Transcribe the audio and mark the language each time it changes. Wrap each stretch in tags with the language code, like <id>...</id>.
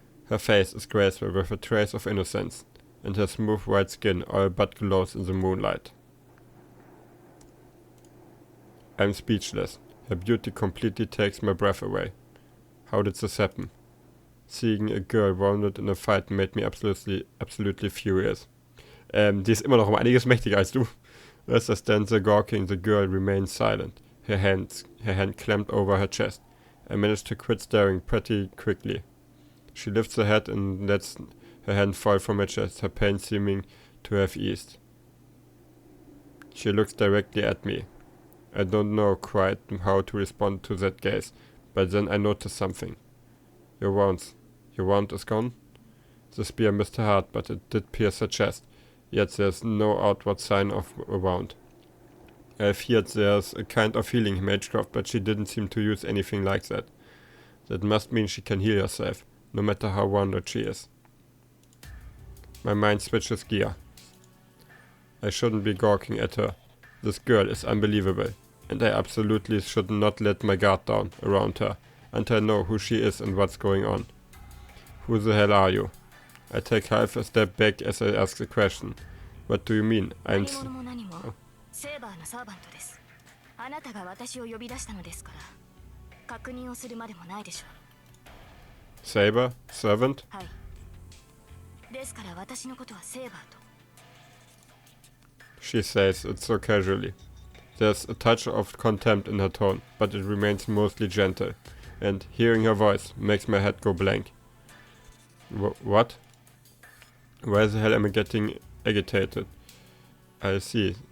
<en>Her face is graceful with a trace of innocence, and her smooth white skin all but glows in the moonlight. I'm speechless. Her beauty completely takes my breath away. How did this happen? Seeing a girl wounded in a fight made me absolutely furious.</en> <de>Die ist immer noch einiges mächtiger als du.</de> <en>As I stand there gawking, the girl remains silent, her hand clamped over her chest. I manage to quit staring pretty quickly. She lifts her head and lets her hand fall from her chest, her pain seeming to have eased. She looks directly at me. I don't know quite how to respond to that gaze, but then I notice something. Your wound is gone? The spear missed her heart, but it did pierce her chest. yet there's no outward sign of a wound. I feared there's a kind of healing in magecraft, but she didn't seem to use anything like that. That must mean she can heal herself, no matter how wounded she is. My mind switches gear. I shouldn't be gawking at her. This girl is unbelievable, and I absolutely should not let my guard down around her until I know who she is and what's going on. Who the hell are you? I take half a step back as I ask the question. What do you mean? I'm</en> <ja>Saber のサーバントです。あなたが私を呼び出したのですから、確認をするまでもないでしょう。</ja> <en>Saber? Servant?</en> <ja>はい。ですから私のことはセーバーと。</ja> <en>She says it so casually. There's a touch of contempt in her tone, but it remains mostly gentle, and hearing her voice makes my head go blank. What? Why the hell am I getting agitated? I see.</en>